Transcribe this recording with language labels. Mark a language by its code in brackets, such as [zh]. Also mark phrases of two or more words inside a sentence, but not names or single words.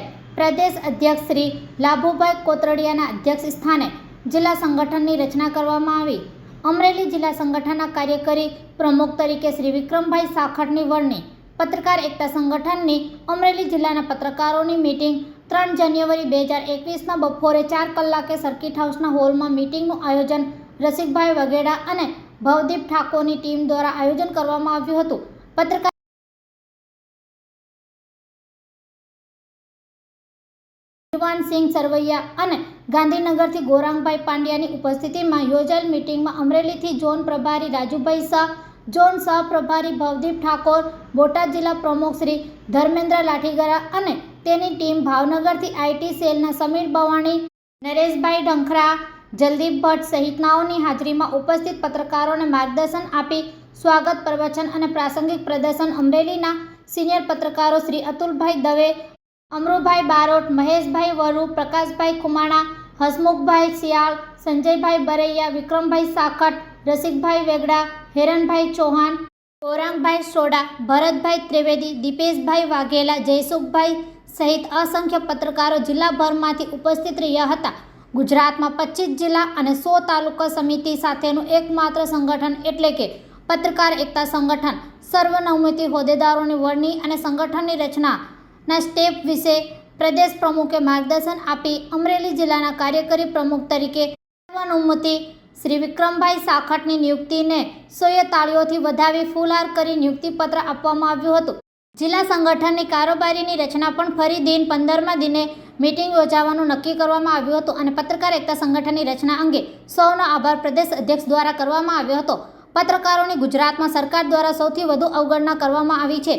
[gu] પ્રદેશ અધ્યક્ષ શ્રી લાભુભાઈ કોતરડિયાના અધ્યક્ષ સ્થાને જિલ્લા સંગઠનની રચના કરવામાં આવી। અમરેલી જિલ્લા સંગઠનના કાર્યકારી પ્રમુખ તરીકે શ્રી વિક્રમભાઈ સાખટની વરણી પત્રકાર એકતા સંગઠનની અમરેલી જિલ્લાના પત્રકારોની મીટિંગ 3 જાન્યુઆરી 2021 બપોરે 4 કલાકે સર્કિટ હાઉસના હોલમાં મીટિંગનું આયોજન રસિકભાઈ વગેડા અને ભવદીપ ઠાકોરની ટીમ દ્વારા આયોજન કરવામાં આવ્યું હતું। પત્રકાર યુવાન સિંહ સરવૈયા અને ગાંધીનગરથી ગૌરાંગભાઈ પંડ્યાની ઉપસ્થિતિમાં યોજાયેલ મીટિંગમાં અમરેલીથી ઝોન પ્રભારી રાજુભાઈ શાહ, ઝોન સહ પ્રભારી ભવદીપ ઠાકોર, બોટાદ જિલ્લા પ્રમુખ શ્રી ધર્મેન્દ્ર લાઠીગરા અને તેની ટીમ, ભાવનગરથી આઈટી સેલના સમીર બવાણી, નરેશભાઈ ડંખરા, જલદીપ ભટ્ટ સહિતનાઓની હાજરીમાં ઉપસ્થિત પત્રકારોને માર્ગદર્શન આપી સ્વાગત પ્રવચન અને પ્રાસંગિક પ્રદર્શન અમરેલીના સિનિયર પત્રકારો શ્રી અતુલભાઈ દવે, અમરુભાઈ બારોટ, મહેશભાઈ વરુ, પ્રકાશભાઈ ખુમાણ, હસમુખભાઈ સિયાલ, સંજયભાઈ બરૈયા, વિક્રમભાઈ સાખટ, રસિકભાઈ વેગડા, હેરનભાઈ ચૌહાણ, ગૌરાંગભાઈ સોડા, ભરતભાઈ ત્રિવેદી, દીપેશભાઈ વાઘેલા, જયસુખભાઈ સહિત અસંખ્ય પત્રકારો જિલ્લાભરમાંથી ઉપસ્થિત રહ્યા હતા। ગુજરાતમાં 25 જિલ્લા અને 100 તાલુકા સમિતિ સાથેનું એકમાત્ર સંગઠન એટલે કે પત્રકાર એકતા સંગઠન સર્વસંમતિ હોદ્દેદારોની વરણી અને સંગઠનની રચનાના સ્ટેપ વિશે પ્રદેશ પ્રમુખે માર્ગદર્શન આપી અમરેલી જિલ્લાના કાર્યકારી પ્રમુખ તરીકે સર્વસંમતિ શ્રી વિક્રમભાઈ સાખટની નિયુક્તિને 100 તાળીઓથી વધાવી ફૂલહાર કરી નિયુક્તિપત્ર આપવામાં આવ્યું હતું। જિલ્લા સંગઠનની કારોબારીની રચના પણ ફરી દિન 15મા દિને મીટિંગ યોજવાનું નક્કી કરવામાં આવ્યું હતું અને પત્રકાર એકતા સંગઠનની રચના અંગે સૌનો આભાર પ્રદેશ અધ્યક્ષ દ્વારા કરવામાં આવ્યો હતો। પત્રકારોની ગુજરાતમાં સરકાર દ્વારા સૌથી વધુ અવગણના કરવામાં આવી છે।